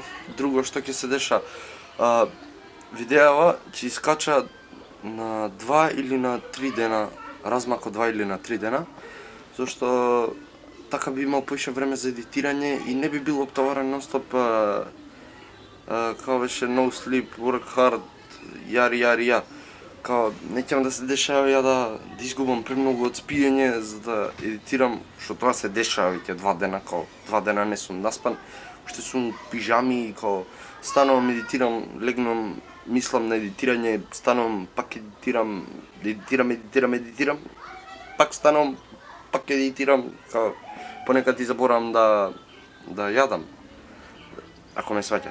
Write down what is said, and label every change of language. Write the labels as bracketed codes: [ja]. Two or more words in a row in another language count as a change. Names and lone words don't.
[mk] Друго што ќе се деша, видеава ќе искача на 2 или на 3 дена, размак од 2 или на 3 дена, зашто така би имал поише време за едитирање и не би бил оптоварен нон-стоп, као беше [en] no sleep, work hard, [mk] ја. Као не ќе да се дешава ја да изгубам премногу од спиење за да едитирам, што тоа се дешава веќе 2 дена, као 2 дена не сум наспан, уште сум пижами и као станувам, едитирам, легнам, мислам на едитирање, станувам, пак едитирам, пак станувам, пак едитирам, као понекад и заборавам да јадам, ако ме сваќате.